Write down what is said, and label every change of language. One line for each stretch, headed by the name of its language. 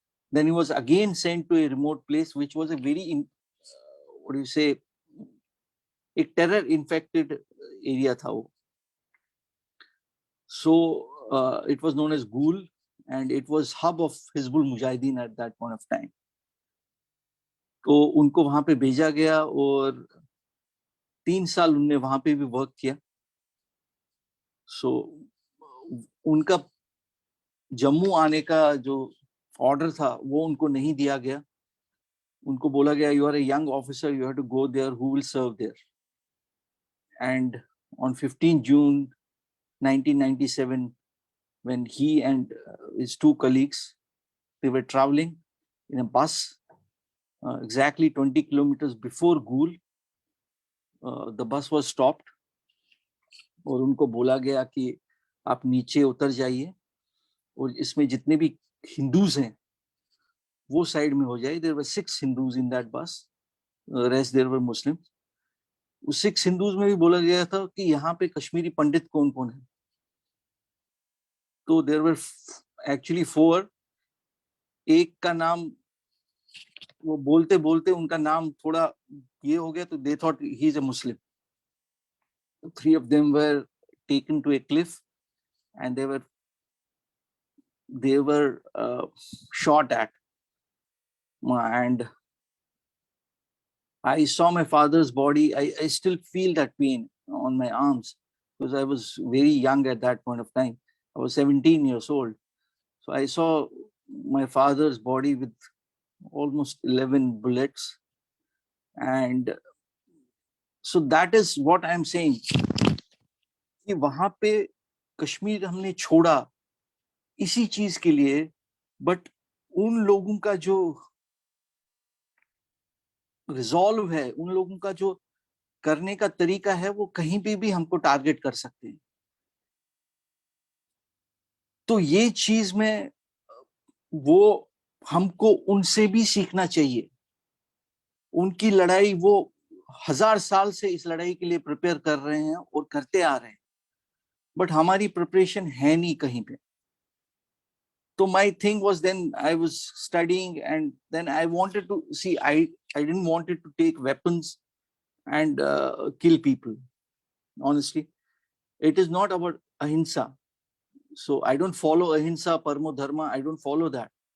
English: Then he was again sent to a remote place, which was a very what do you say, a terror infected area tha wo. So it was known as Gul, and it was hub of Hizbul Mujahideen at that point of time.
Hindi: तो उनको वहां पे भेजा गया, और 3 साल उनने वहां पे भी वर्क किया. सो उनका जम्मू आने का जो ऑर्डर था वो उनको नहीं दिया गया. उनको बोला गया,
English: You are a young officer, you have to go there, who will serve there. And on 15 June 1997, when he and his 2 colleagues, they were traveling in a bus exactly 20 kilometers before Gul. The bus was stopped,
Hindi: और उनको बोला गया कि आप नीचे उतर जाइए, और इसमें जितने भी हिंदूज हैं वो साइड में हो जाए.
English: There were 6 Hindus in that bus, rest there were Muslims.
Hindi: उस 6 हिंदूज में भी बोला गया था कि यहाँ पे कश्मीरी पंडित कौन कौन है.
English: तो there were actually 4.
Hindi: एक का नाम वो बोलते बोलते उनका नाम थोड़ा ये हो गया, तो
English: they thought he is a Muslim. 3 of them were taken to a cliff, and they were shot at. And I saw my father's body. I still feel that pain on my arms, because I was very young at that point of time. I was 17 years old. So I saw my father's body with almost 11 bullets. And so that is what I'm saying.
Hindi: कि वहां पे कश्मीर हमने छोड़ा इसी चीज के लिए, but उन लोगों का जो रिजॉल्व है, उन लोगों का जो करने का तरीका है, वो कहीं पे भी हमको टारगेट कर सकते हैं. तो ये चीज में वो हमको उनसे भी सीखना चाहिए. उनकी लड़ाई, वो 1000 साल से इस लड़ाई के लिए प्रिपेयर कर रहे हैं और करते आ रहे हैं, बट हमारी प्रिपरेशन है नहीं कहीं पे.
English: So my thing was, then I was studying, and then I wanted to see, I didn't want it to take weapons and kill people. Honestly, it is not about ahimsa. So I don't follow ahimsa, parmo dharma. I don't follow that.